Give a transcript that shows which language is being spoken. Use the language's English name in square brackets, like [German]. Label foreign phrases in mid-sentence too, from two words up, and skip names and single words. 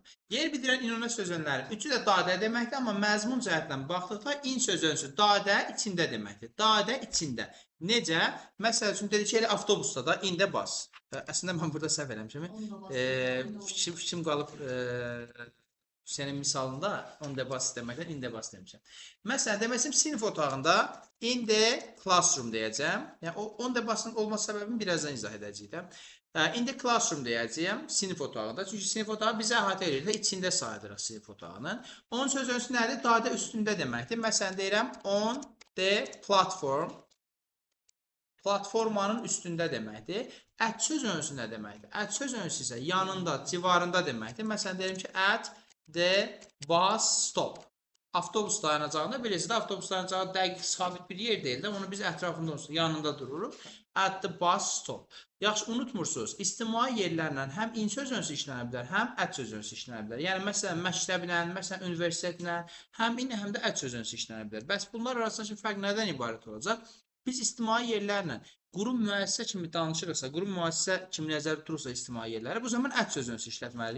[Azerbaijani] Yer bildirən in-on söz önləri üçü də dadə deməkdir, amma məzmun cəhətdən baxdıqda in söz önüsü dadə içində deməkdir. Dadə içində. Necə? Məsəl üçün dedik ki, elə avtobusda da ində bas. Əslində mən burada səhv eləmişəm. Fikrim qalıb Hüseynin misalında [English] on the bus [Azerbaijani] deməkdən [English] in the bus [Azerbaijani] demişəm. Məsələn, deməsim sinif otağında [English] in the classroom [Azerbaijani] deyəcəm. Yəni [English] on the bus'ın [Azerbaijani] olma səbəbini birazdan izah edəcəyəm. [English] In the classroom [Azerbaijani] deyəcəyəm sinif otağında. Çünki sinif otağı bizə əhatə edir. İçində sayılır sinif otağının. Onun söz önüsü nədir? Dadə üstündə deməkdir. Məsələn, deyirəm [English] on the platform. [Azerbaijani] Platformanın üstündə deməkdir. At söz önüsü nə deməkdir? At söz önüsü isə yanında, civarında deməkdir. Məsələn, deyirəm ki, [English] at the bus stop. [Azerbaijani] Avtobus dayanacağında bilirsiniz, avtobus dayanacağı dəqiq sabit bir yer deyil də, onu biz ətrafında olsun, yanında dururuq. [English] At the bus stop. [Azerbaijani] Yaxşı, unutmursunuz, istimai yerlərlə həm in söz önüsü işlənə bilər, həm ət söz önüsü işlənə bilər. Yəni, məsələn, məktəblə, məsələn, universitetlə həm in, həm də ət söz önüsü işlənə bilər. Bəs bunlar arasındakı fərq nədən ibarət olacaq? Biz istimai yerlərlə qurum müəssisə kimi danışırıqsa, qurum müəssisə kimi nəzərdə tutursa istimai yerləri, bu zaman ət söz önüsü işlətməliyik.